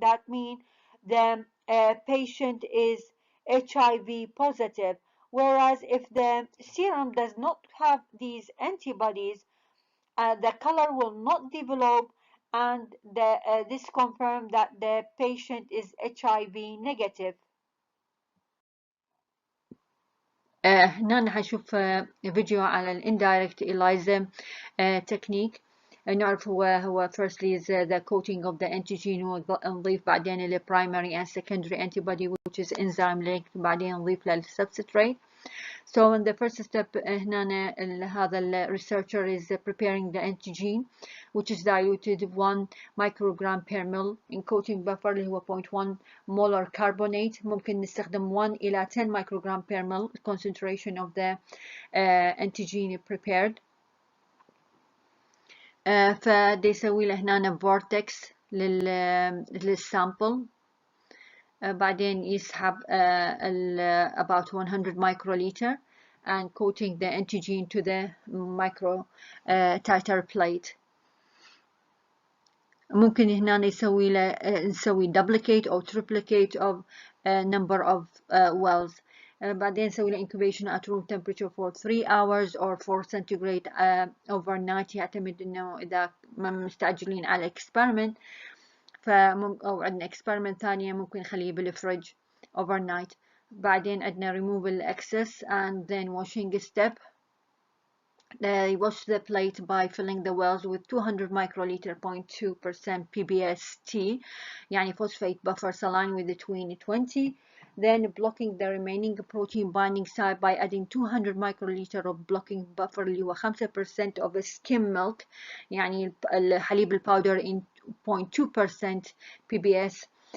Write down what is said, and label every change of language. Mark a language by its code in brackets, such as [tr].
[en] That means the patient is HIV positive. Whereas if the serum does not have these antibodies, the color will not develop, and this confirms that the patient is HIV negative. [ar] هنا حنشوف فيديو على الاندايركت إليزا تكنيك. نعرف هو [en] firstly is the coating of the antigen, [ar] ونضيف بعدين ال [en] primary and secondary antibody which is enzyme linked, [ar] بعدين نضيف لل [en] substrate. So in the first step [ar] هنا هذا ال [en] researcher is preparing the antigen which is diluted 1 microgram per ml in coating buffer [ar] اللي هو [en] 0.1 molar carbonate. [ar] ممكن نستخدم [en] 1 [ar] إلى [en] 10 microgram per ml concentration of the antigen prepared. [ar] فدي يسوي له هنا vortex للسامبل. بعدين يسحب [en] about 100 microliter and coating the antigen to the micro titer plate. [ar] ممكن هنا نسوي [en] duplicate [ar] أو [en] triplicate of number of wells. بعدين نسوي له incubation at room temperature for 3 hours or 4 centigrade overnight. [ar] يعتمد إنه إذا مستعجلين على experiment أو عندنا experiment ثانية ممكن نخليه بالفريج overnight. بعدين عندنا [en] remove the excess and then washing step. They wash the plate by filling the wells with 200 microliter 0.2% PBST, [ar] يعني [en] phosphate buffer saline with between 20. Then blocking the remaining protein binding site by adding 200 microliter of blocking buffer [ar] اللي هو [en] 5% of skim milk, [ar] يعني الحليب الباودر [en] in 0.2% PBS.